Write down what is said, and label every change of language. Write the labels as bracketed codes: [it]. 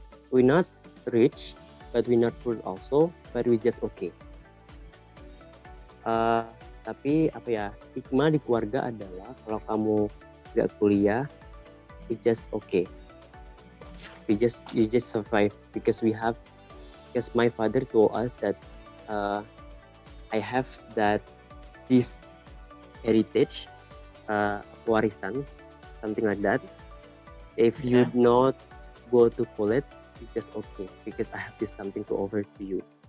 [en] We're not rich, but we're not poor also, but we just okay. [id] Tapi stigma di keluarga adalah kalau kamu nggak kuliah, [en] we just okay. You just survive because my father told us that I have this heritage, [id] warisan, [en] something like that. If you not go to college, you just okay because I have this something to offer to you.